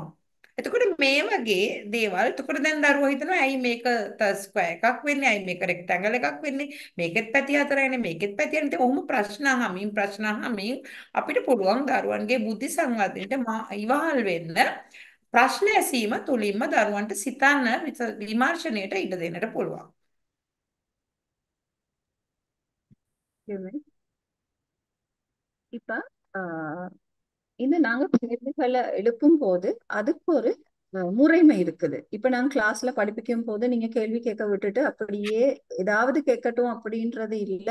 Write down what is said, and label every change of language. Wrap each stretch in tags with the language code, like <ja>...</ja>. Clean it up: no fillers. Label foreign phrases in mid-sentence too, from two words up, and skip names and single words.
<si>එතකොට මේ වගේ දේවල් එතකොට දැන් දරුවෝ හිතනවා ඇයි මේක ස්ක්වයර් එකක් වෙන්නේ? ඇයි මේක රෙක්ටැන්ගල් එකක් වෙන්නේ? මේකෙත් පැති හතරයිනේ මේකෙත් පැති හතරයිනේ. ඉතින් ඔහොම ප්‍රශ්න අහමින් අපිට පුළුවන් දරුවන්ගේ බුද්ධි සංවර්ධනයට ඉවහල් වෙන්න ප්‍රශ්න ඇසීම තුලින්ම දරුවන්ට සිතන්න විමර්ශනයට ඉඩ දෙන්නට පුළුවන්.</si> <ta>இப்ப இந்த நாங்க கேள்விகளை எழுப்பும் போது அதுக்கு ஒரு முறைமை இருக்குது. இப்ப நாங்க கிளாஸ்ல படிப்பிக்கும் போது நீங்க கேள்வி கேட்க விட்டுட்டு அப்படியே ஏதாவது கேட்கட்டும் அப்படின்றது இல்லை.</ta>